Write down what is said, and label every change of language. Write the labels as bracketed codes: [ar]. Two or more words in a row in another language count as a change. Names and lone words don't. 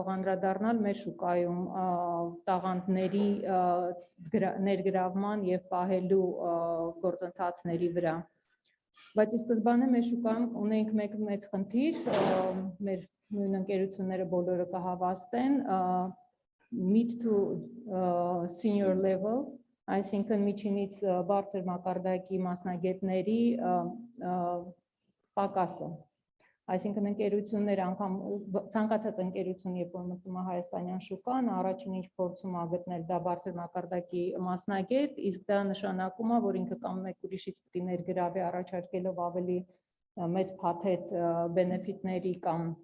[hy] անդրադառնալ մեր շուկայում տաղանդների ներգրավման եւ պահելու գործընթացների վրա, բայց ի սկզբանե մեր շուկայում ունենք մեկ մեծ խնդիր, մեր նույն ընկերությունները բոլորը կհավաստեն, [en] mid to senior level, [hy] այսինքն միջինից բարձր մակարդակի մասնագետների պակասը, այսինքն ընկերությունները անգամ ցանկացած ընկերություն, երբ որ մտնում է հայաստանյան շուկան, առաջին ինչ փորձում է գտնել դա բարձր մակարդակի մասնագետ, իսկ դա նշանակում է, որ ինքը կամ մեկ ուրիշից պիտի ներգրավի առաջարկելով ավելի մեծ փաթեթ բենեֆիտների կամ